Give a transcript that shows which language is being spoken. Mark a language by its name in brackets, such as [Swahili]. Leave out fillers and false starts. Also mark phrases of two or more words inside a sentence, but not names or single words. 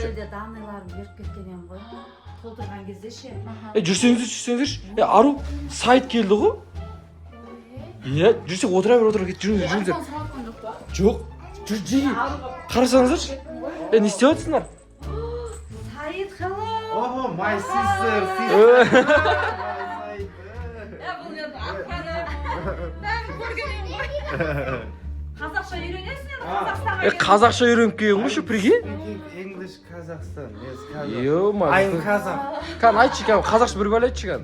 [Kazakh] Ателде данныйларын беріп кеткен ем ғой. Толтырған кезде ше. Жүрсеңіздерші. Ару, Саид келді ғой. Жүрсек отыра бер, жүріңіздер. Сұраққан жоқ па? Жоқ, жүр жеге. Қарасаңыздаршы. Не істеп жатсыңдар? [English] Oh, my sister. [Kazakh] Бұл енді ақпаны бәрін көрген ғой. Қазақша үйренесің енді Қазақстанға. Қазақша үйреніп келген ғой, прикинь. [English] Speaking English Kazakhstan. Yes, Kazakh. [Russian] Ё-ма. [English] I'm Kazakh. [Kazakh] Кан айтшы, кан қазақша бір бәле айтшы кан.